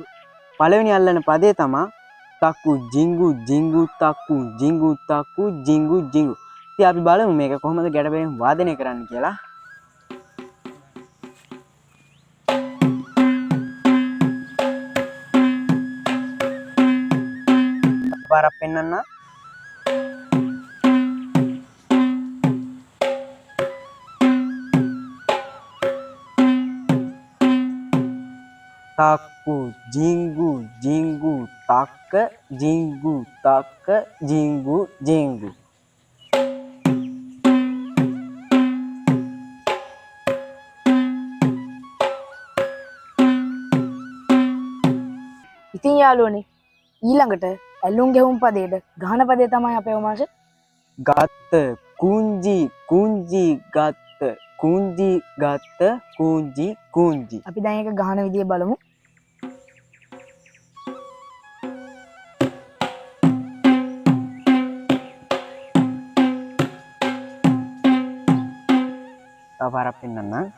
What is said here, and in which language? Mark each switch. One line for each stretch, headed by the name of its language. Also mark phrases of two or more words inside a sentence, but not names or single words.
Sinhala: පළවෙනි අල්ලන පදේ තමයි තකු ජිංගු ජිංගු තකු ජිංගු තකු ජිංගු ජිංගු. ඉතින් අපි බලමු මේක කොහොමද ගැටබෙරෙන් වාදනය කරන්න කියලා. පාරක් පෙන්නන්න. taku jinggu jinggu taka jinggu taka jinggu jinggu. ඉතින් යාළුවනේ ඊළඟට ඇලුම් ගෙවුම් පදේට ගහන පදේ තමයි අපේ ඔමාෂ gatta kunji kunji gatta kunji gatta kunji kunji. අපි දැන් ඒක ගහන විදිය බලමු. තව පාරක් පෙන්නන්න.